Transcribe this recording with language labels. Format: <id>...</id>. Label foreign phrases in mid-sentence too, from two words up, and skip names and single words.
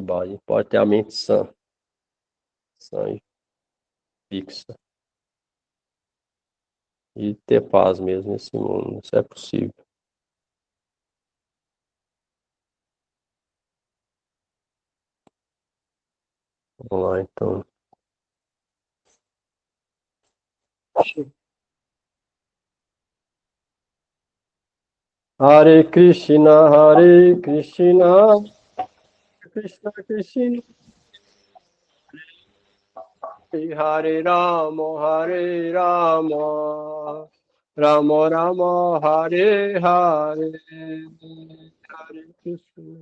<pt>A gente pode ter a mente sã e fixa. E ter paz mesmo nesse mundo. Isso é possível. Vamos lá, então. Hare Krishna, Hare Krishna, Krishna Krishna, Hare Rama, Hare Rama, Rama Rama, Hare Hare, Hare Krishna.</pt>